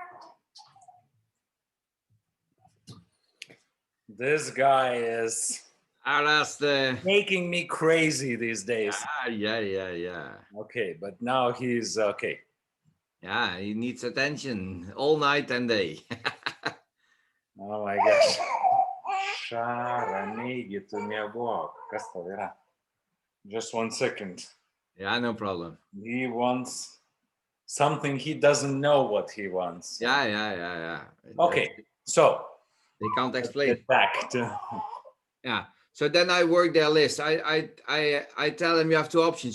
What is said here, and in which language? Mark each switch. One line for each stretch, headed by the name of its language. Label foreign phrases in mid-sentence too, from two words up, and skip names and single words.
English: This guy is That's the making me crazy these days. yeah. Okay, but now he's okay. Yeah, he needs attention all night and day. Oh my gosh.
Lithuanian: Ramiai, tu miegok. Kas tau yra?
English: Just 1 second. Yeah, no problem. He wants something he doesn't know what he wants. Yeah. Okay, so They can't let's explain. get back to. Yeah. So then I work their list. I tell them you have two options.